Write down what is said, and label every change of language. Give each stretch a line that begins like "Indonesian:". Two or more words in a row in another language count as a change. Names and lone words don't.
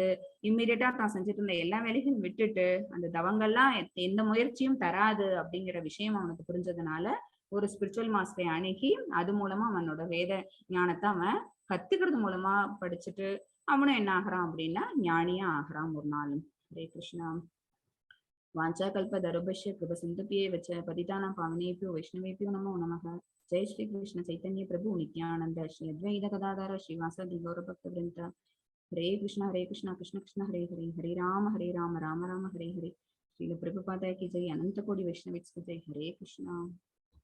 Tamil: இம்மிடியட்டா தான் செஞ்சுட்டு இருந்த எல்லா வேலைகளும் விட்டுட்டு அந்த தவங்கள்லாம் எந்த முயற்சியும் தராது அப்படிங்கிற விஷயம் அவனுக்கு புரிஞ்சதுனால ஒரு
English: spiritual master
Tamil: அணுகி அது மூலமா அவனோட வேத ஞானத்தை அவன் கத்துக்கிறது மூலமா படிச்சுட்டு அவனும் என்ன ஆகுறான் அப்படின்னா ஞானியா ஆகுறான் ஒரு நாளும். ஹரே கிருஷ்ணா.
Sanskrit: वाचा कल्पतरुभ्यश्च कृपसिन्धुभ्येव च पतितानां पावनेभ्यो वैष्णवेभ्यो नमो नमः। जय श्री कृष्ण चैतन्य प्रभु नित्यानंद श्री अद्वैत गदाधर श्रीवासादि गौरभक्तवृन्द। हरे कृष्ण कृष्ण कृष्ण हरे हरे, हरे राम राम राम हरे हरे।
Hindi: श्रील प्रभुपाद की जय, अनंत कोटि वैष्णव की जय। हरे कृष्णा।